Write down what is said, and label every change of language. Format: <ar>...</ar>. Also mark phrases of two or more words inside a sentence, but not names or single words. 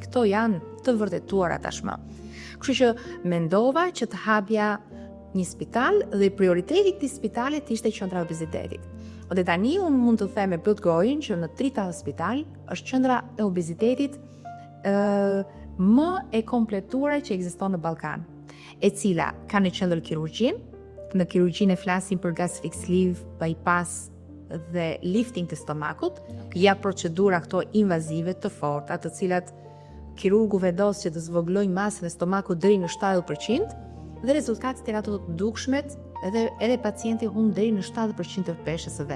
<sq>Këto janë të vërtetuara tashmë. Kështu që mendova që të hapja një spital dhe prioriteti i këtij spitalit ishte qendra e obezitetit. Dhe tani unë mund të them me plot gojën që në Trita Hospital është qendra e obezitetit më e kompletuar që ekziston në Ballkan, e cila ka në qendër kirurgjin. Në kirurgjinë flasim për</sq> <en>gas fix lift,</en> <sq>bypass dhe lifting të stomakut, ja procedura këto invazive të forta, të cilat kirurgu vendos që të zvogëlojnë masën e stomakut deri në 70% dhe rezultatet janë ato të dukshmet edhe pacienti humb deri në 70% të peshës së vet.</sq>